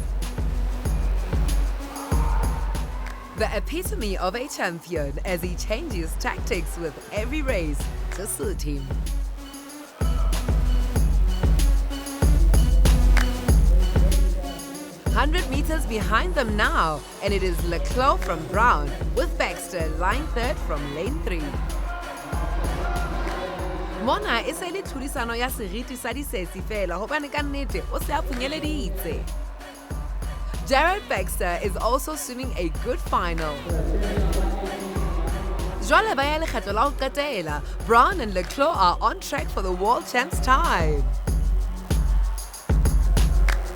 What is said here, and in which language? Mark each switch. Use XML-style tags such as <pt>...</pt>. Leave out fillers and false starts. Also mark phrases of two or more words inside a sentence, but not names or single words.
<en>The epitome of a champion as he changes tactics with every race to suit him. "100 meters behind them now, and it is Leclerc from Brown with Baxter lying third from lane 3.</en> <st>Mona e se le tlhodisano ya seriti sa disesi fela hobane ka nnete o se a phunyeleditse.</st> <en>Jared Baxter is also swimming a good final.</en> <st>Jwale ba ya lekgetlo la ho qetela,</st> <en>Brown and Leclerc are on track for the World Champs time.</en>